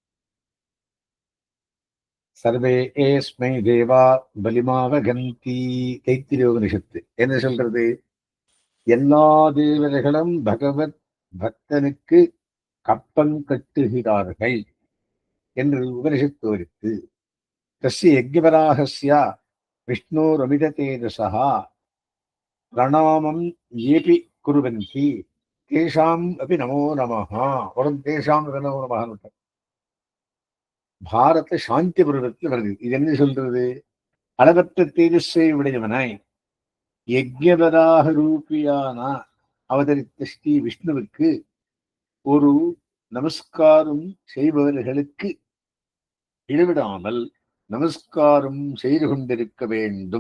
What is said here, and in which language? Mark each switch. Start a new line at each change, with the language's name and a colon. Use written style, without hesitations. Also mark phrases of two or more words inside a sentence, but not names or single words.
Sanskrit: सर्वे एस्मै देवा बलिमावहन्ति.
Tamil: தைத்திரியோபனிஷத்து என்ன சொல்றது? எல்லா தேவர்களும் பகவத் பக்தனுக்கு கப்பம் கட்டுகிறார்கள் என்று உபனிஷத்து வருத்து.
Sanskrit: तस्य यज्ञवराहस्य विष्णोरमिततेजसः प्रणामं येऽपि कुर्वन्ति तेषाम् अपि नमो नमः. वरं तेषाम् अपि नमो नमः.
Tamil: பாரத சாந்தி பருவத்தில் வருது. இது என்ன சொல்றது? அளவற்ற தேஜஸை உடையவனாய் யஜ்ஞவராக ரூபியான அவதரித்த ஸ்ரீ விஷ்ணுவுக்கு ஒரு நமஸ்காரம் செய்பவர்களுக்கு இடைவிடாமல் நமஸ்காரம் செய்து கொண்டிருக்க வேண்டும்.